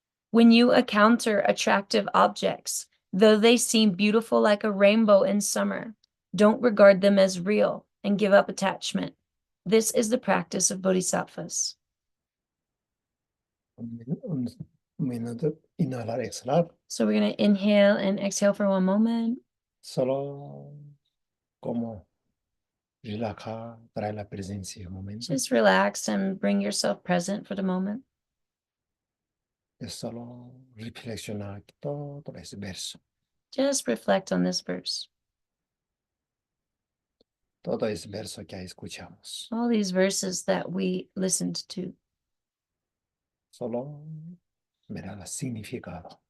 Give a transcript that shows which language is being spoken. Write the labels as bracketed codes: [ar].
[en] When you encounter attractive objects, though they seem beautiful like a rainbow in summer, don't regard them as real and give up attachment. This is the practice of bodhisattvas. [es] Un minuto, inhalar, exhalar. [en] So we're going to inhale and exhale for one moment. [es] Solo como relajar, traer la presencia un momento. [en] Just relax and bring yourself present for the moment. [es] Es solo reflexionar todo ese verso. [en] Just reflect on this verse. [es] Todo ese verso que escuchamos. [en] All these verses that we listened to. [es] Solo mirar el significado.